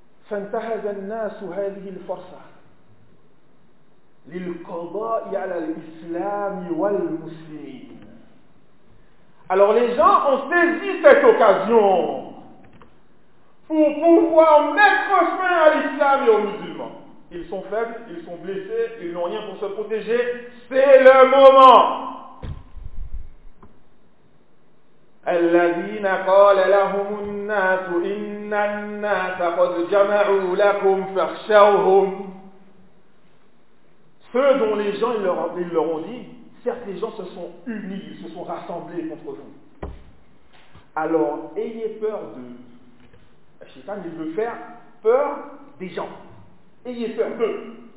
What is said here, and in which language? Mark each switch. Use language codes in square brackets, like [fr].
[ar] فَانْتَهَزَ النَّاسُ هَذِهِ الْفَرْصَةِ لِلْقَضَاءِ عَلَى الْإِسْلَامِ وَالْمُسْلِمِينَ. [fr] Alors les gens ont saisi cette occasion pour pouvoir mettre fin à l'islam et aux musulmans. Ils sont faibles, ils sont blessés, ils n'ont rien pour se protéger. C'est le moment. [ar] الذين قال لهم الناس إن الناس قد جمعوا لكم فاخشوهم. [fr] Ceux dont les gens ils leur ont dit, certes les gens se sont unis, ils se sont rassemblés contre vous. Alors, ayez peur de... Le Shaitan, il veut faire peur des gens. Ayez peur d'eux.